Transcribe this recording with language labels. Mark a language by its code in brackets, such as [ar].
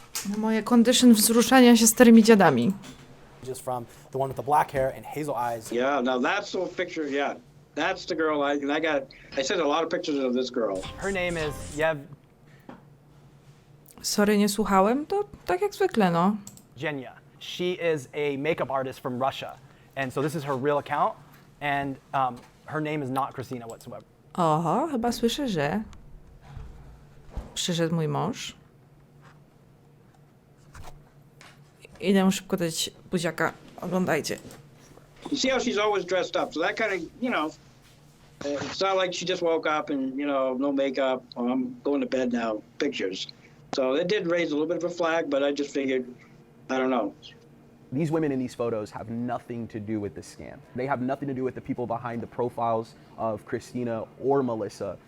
[pl] Na moje condition wzruszania się starymi dziadami. [en] Just from the one with the black hair and hazel eyes. Yeah, now that's the picture, yeah. That's the girl I sent a lot of pictures of this girl. Her name is Yev. [pl] Sorry, nie słuchałem. To tak jak zwykle, no. [en] Genya. She is a makeup artist from Russia. And so this is her real account. And her name is not Christina whatsoever. [pl] Oho, chyba słyszę, że przyszedł mój mąż. Idę mu szybko dać buziaka. Oglądajcie. [en] You see how she's always dressed up, so that kind of, it's not like she just woke up and, no makeup, I'm going to bed now, pictures. So it did raise a little bit of a flag, but I just figured, I don't know. These women in these photos have nothing to do with the scam. They have nothing to do with the people behind the profiles of Christina or Melissa.